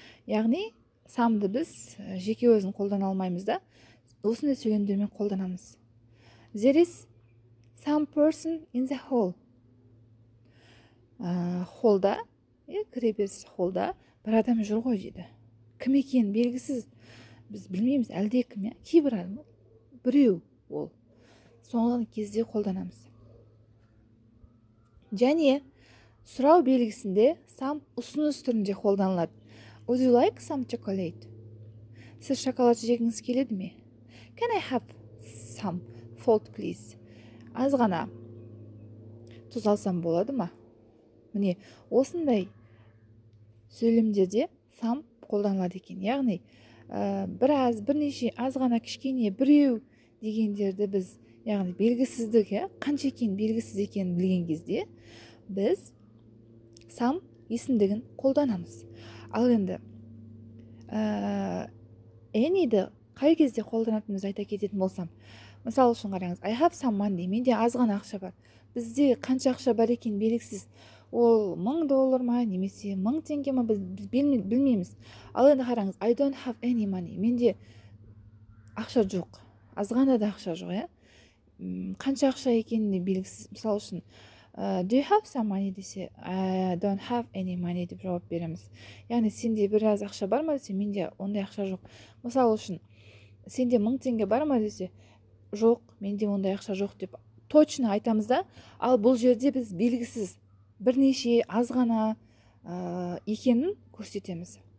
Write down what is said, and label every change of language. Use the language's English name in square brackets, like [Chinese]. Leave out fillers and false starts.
[Kazakh] Яғни самды біз жеке өзін қолдана алмаймыз да, осындай сөйлемдермен қолданамыз. [English] There is some person in the hall. [Kazakh] Холлда, кіреберіс холлда бір адам жүр ғой дейді. Кім екен белгісіз. Біз білмейміз, әлде кім, кейбір адам, біреу ол. Соңғы кезде қолданамыз. Және сұрау белгісінде сам ұсыныс түрінде қолданылады. [English] Would you like some chocolate? [Kazakh] Сіз шоколад жегіңіз келеді ме? [English] Can I have some salt, please? [Kazakh] Аз ғана тұз алсам болады ма? Міне, осындай сөйлемдерде сам қолданылады екен. Яғни біраз, бірнеше, аз ғана, кішкене, біреу дегендерді біз, яғни белгісіздік, қанша екен белгісіз екенін білген кезде біз сам есімдігін қолданамыз. Ал енді any'ді қай кезде қолданатынымызды айта кететін болсам, мысалы үшін қараңыз, I have some money, менде аз ғана ақша бар. Бізде қанша ақша бар екен белгісіз. Ол $1000 ма, немесе 1000 теңге ма, біз білмейміз. Ал енді қараңыз, I don't have any money. Менде ақша жоқ. Аз ғана да ақша жоқ, қанша ақша екеніне белгісіз. Мысалы үшін, do you have some money десе, I don't have any money деп жауап береміз. Яғни сенде біраз ақша бар ма десе, менде ондай ақша жоқ. Мысалы үшін, сенде 1000 теңге бар ма десе, жоқ, менде ондай ақша жоқ деп точно айтамыз да. Ал бұл жерде біз белгісіз, бірнеше, аз ғана екенін көрсетеміз.